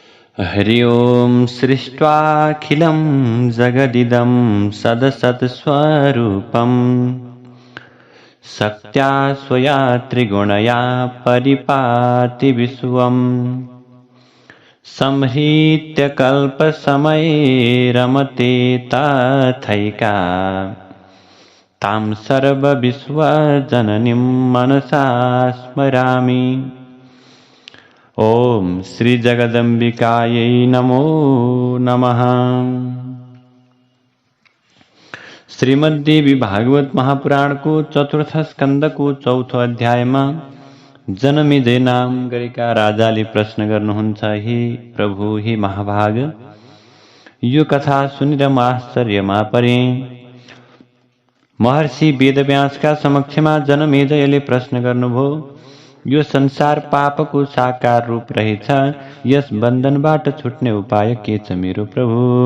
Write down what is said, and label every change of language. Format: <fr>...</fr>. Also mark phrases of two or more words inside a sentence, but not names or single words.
<sa>हरि ओम सृष्ट्वाखिलं जगदिदं सदसत्स्वरूपम् सत्या स्वया त्रिगुणया परिपाति विश्वम् संहृत्य कल्पसमये रमते तथैका तां सर्वविश्वजननीं मनसा स्मरामि। ओम श्री जगदम्बिकायै नमो नमः।</sa> <ne>श्रीमद्देवी भागवत महापुराण को चतुर्थ स्कंद को चौथो अध्यायमा जनमेजय नाम गरेका राजाले प्रश्न गर्नुहुन्छ, हे प्रभु, हे महाभाग, यो कथा सुनेर म आश्चर्यमा परे। महर्षि वेदव्यासका समक्षमा जनमेजयले प्रश्न गर्नुभयो, यो संसार पापको साकार रूप रहेछ, यस बन्धनबाट छुट्ने उपाय के छ मेरो प्रभु?</ne>